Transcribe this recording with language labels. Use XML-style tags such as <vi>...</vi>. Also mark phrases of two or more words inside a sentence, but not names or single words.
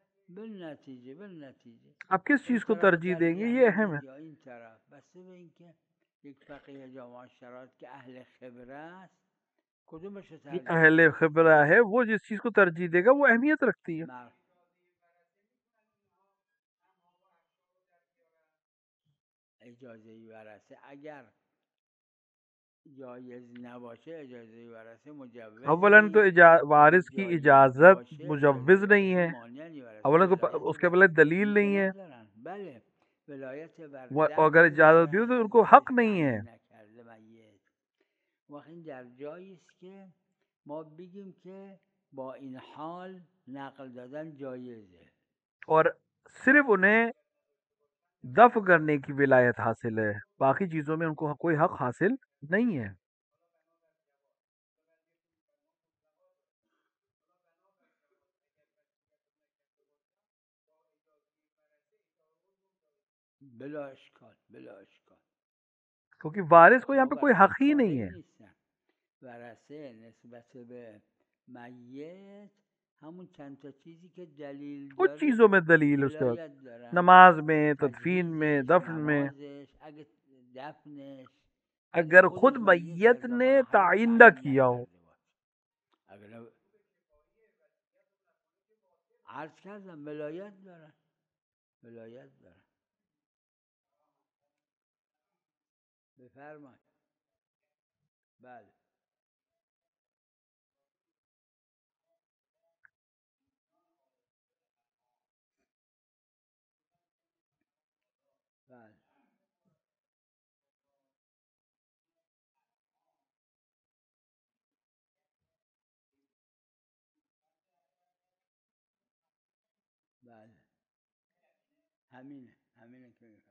<fa>بالنتیجه</fa> <ur>آپ کس چیز کو ترجیح دیں گے یہ اہم ہے.</ur> <fa>یا این طرف بسته به اینکه یک فقیه جامعه شرایط که اهل خبره است کدومش رو ترجیح</fa> <ur>اہل خبرہ ہے وہ جس چیز کو ترجیح دے گا وہ اہمیت رکھتی ہے.</ur> <fa>اجازه ورثه اگر جایز نباشه اجازه ورثه مجوز</fa> <ur>اولاً تو وارث کی اجازت مجوز نہیں ہے، اولاً تو اس کے پہلے دلیل نہیں ہے،</ur> <fa>بله ولایت</fa> <ur>اگر اجازت بھی ہو تو ان کو حق نہیں ہے.</ur> <fa>و این در جایی است که ما بگیم که با این حال نقل دادن جایزه</fa> <ur>اور صرف انہیں دفع کرنے کی ولایت حاصل ہے، باقی چیزوں میں ان کو کوئی حق حاصل نہیں ہے.</ur> <fa>بلا اشکال</fa> <ur>کیونکہ وارث کو یہاں پہ کوئی حق ہی نہیں ہے.</ur> <fa>ورثه نسبت به میت همون چند تا چیزی که دلیل داره</fa> <ur>کچھ چیزوں میں دلیل اس کے بعد</ur> <fa>ولایت دارن.</fa> <ur>نماز میں، تدفین میں، دفن میں.</ur> <fa>نمازش، اگه دفنش</fa> <ur>اگر خود میت نے تعین نہ کیا ہو،</ur> <fa>اگر عرض کردم ولایت دارن بفرمایید. بله بله بله همینه که می‌فرمایید.</fa>